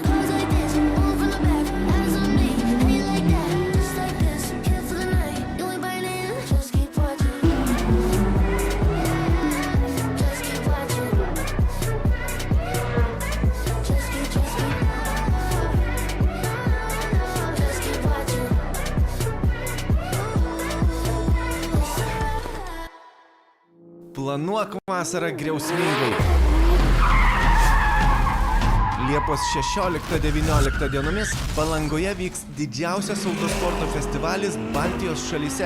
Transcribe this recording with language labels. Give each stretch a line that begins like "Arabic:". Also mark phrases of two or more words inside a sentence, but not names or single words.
English: Goes like this, move from the back, eyes on me, ain't like that, just like this, kill for the night, you ain't biting, just keep watching. Just keep watching. Just keep watching.
Lithuanian: Planuok vasarą griausmingai. Liepos 16-19 dienomis Palangoje vyks didžiausias autosporto festivalis Baltijos šalyse.